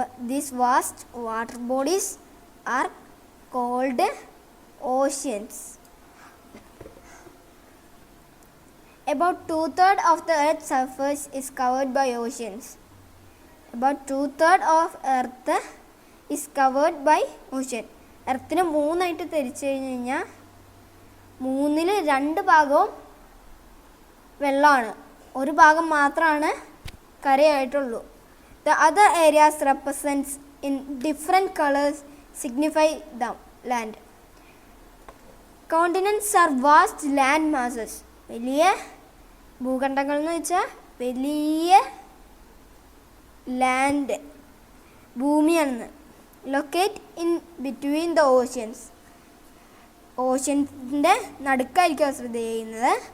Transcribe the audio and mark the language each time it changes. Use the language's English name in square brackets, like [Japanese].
[English] These vast water bodies are called oceans. About 2/3 of the Earth's surface is covered by oceans. About 2/3 of Earth is covered by ocean. [Malayalam] എർത്തിനെ മൂന്നായിട്ട് തിരിച്ചു കഴിഞ്ഞാൽ 2 ഭാഗവും വെള്ളമാണ്, ഒരു ഭാഗം മാത്രമാണ് കരയായിട്ടുള്ളൂ. [English] The other areas represents in different colors signify the land. Continents are vast land masses. [Malayalam] വലിയ ഭൂഖണ്ഡങ്ങൾ എന്ന് വെച്ചാൽ വലിയ ലാൻഡ്, ഭൂമിയാണ്. [English] Locate in between the oceans. [Malayalam] ഓഷ്യൻസിൻ്റെ നടുക്കായിരിക്കും സ്ഥിതി ചെയ്യുന്നത്.